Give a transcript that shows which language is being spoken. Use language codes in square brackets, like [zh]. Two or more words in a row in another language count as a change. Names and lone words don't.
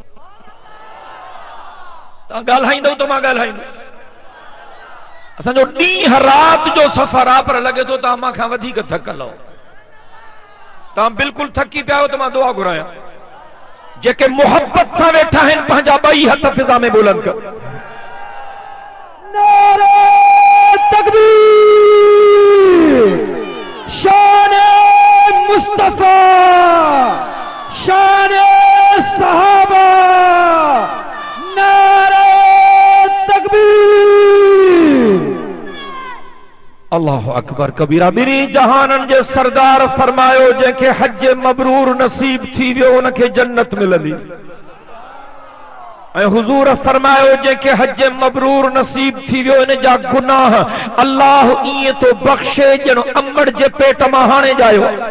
[sd] तव्हां ॻाल्हाईंदव त मां ॻाल्हाईंदुसि। असांजो ॾींहं राति जो सफ़र आहे, पर लॻे थो तव्हां मां खां वधीक थकल हो। तव्हां बिल्कुलु थकी पिया आहियो त मां दुआ घुरायां। जेके मोहब्बत सां वेठा आहिनि पंहिंजा ॿई हथ फिज़ा में बुलंद कर। [ur] نعرۂ تکبیر، شان مصطفیٰ، شان صحابہ، نعرۂ تکبیر, [ar] الله أكبر كبيرا. [sd] ॿिन्ही जहाननि जे सरदार फरमायो जंहिंखे [ar] حج مبرور [sd] नसीब थी वियो उनखे जन्नत मिलंदी। ऐं हुजूर फरमायो जंहिंखे [ar] حج مبرور [sd] नसीब थी वियो इन जा गुनाह अल्लाह ईअं तो बख़्शे ॼणो अम्बड़ जे पेट मां हाणे जायो।